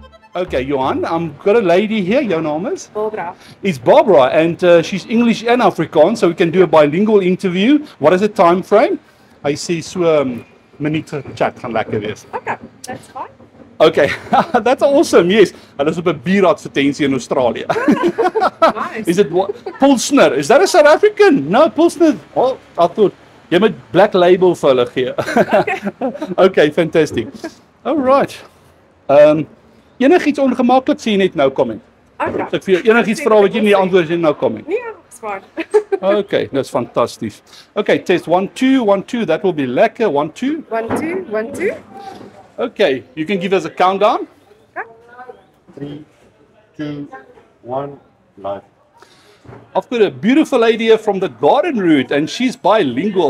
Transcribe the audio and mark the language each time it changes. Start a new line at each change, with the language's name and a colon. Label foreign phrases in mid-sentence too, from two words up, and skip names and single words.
English: Okay, Johan, I've got a lady here. Your name is? Barbara. It's Barbara, and she's English and Afrikaans, so we can do a bilingual interview. What is the time frame? I see so minute chat
Afrikaans: gaan lekker wees.
English: Okay, that's fine. Okay, that's awesome. Yes,
Afrikaans: hulle is op 'n bieradvertensie in Australië.
English: Nice. Is it what? Pilsner? Is that a South African? No, Pilsner. Oh, I thought
Afrikaans: jy moet Black Label vir hulle gee.
English: Okay, fantastic. All right.
Afrikaans: Enigiets ongemaklik sê jy net nou comment.
English: Okay.
Afrikaans: As ek vir jou enigiets vra wat jy nie antwoord jy nou comment.
English: Yeah, it's fine. Okay, that's fantastic. Okay, test 1 2 1 2. That will be lekker. 1 2. 1, 2, 1, 2. Okay, you can give us a countdown. 3, 2, 1, live. I've got a beautiful lady here from the Garden Route, and she's bilingual.